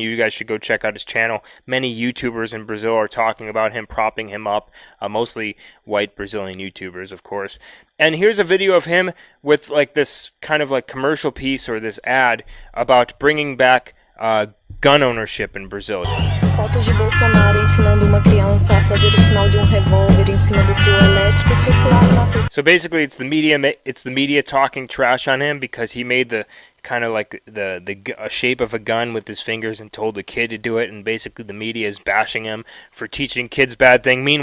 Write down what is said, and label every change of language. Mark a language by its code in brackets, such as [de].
[en] You guys should go check out his channel. Many YouTubers in Brazil are talking about him, propping him up, mostly white Brazilian YouTubers, of course. And here's a video of him with like this kind of like commercial piece or this ad about bringing back gun ownership in Brazil. [pt] Fotos de Bolsonaro ensinando uma criança a fazer o sinal de revólver em cima do trio elétrico circularam nas. [en] So basically, it's the media talking trash on him because he made the kind of like the shape of a gun with his fingers and told the kid to do it, and basically the media is bashing him for teaching kids bad things.